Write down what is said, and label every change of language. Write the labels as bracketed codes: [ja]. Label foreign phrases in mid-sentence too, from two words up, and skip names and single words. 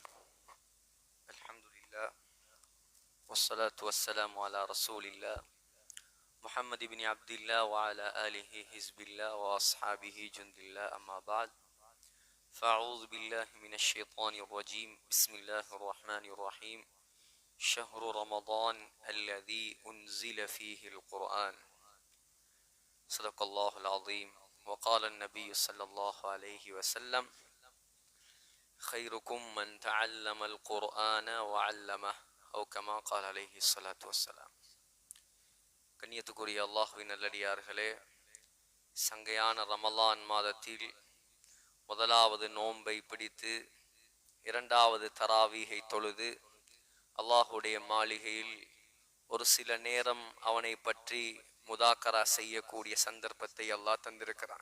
[ar] الحمد لله والصلاة والسلام على رسول الله محمد ابن عبد الله وعلى آله حزب الله وأصحابه جند الله أما بعد. فأعوذ بالله من الشيطان الرجيم. بسم الله الرحمن الرحيم. شهر رمضان الذي أنزل فيه القرآن صدق الله العظيم. وقال النبي صلى الله عليه وسلم خيركم من تعلم القرآن وعلمه أو كما قال عليه الصلاة والسلام. [ta] கண்ணியத்துக்குரிய அல்லாஹ்வின் நல்லடியார்களே, சங்கையான ரமலான் மாதத்தில் முதலாவது நோன்பை பிடித்து இரண்டாவது தராவீகை தொழுது அல்லாஹுடைய மாளிகையில் ஒரு சில நேரம் அவனை பற்றி முதாக்கரா செய்யக்கூடிய சந்தர்ப்பத்தை அல்லாஹ் தந்திருக்கிறான்.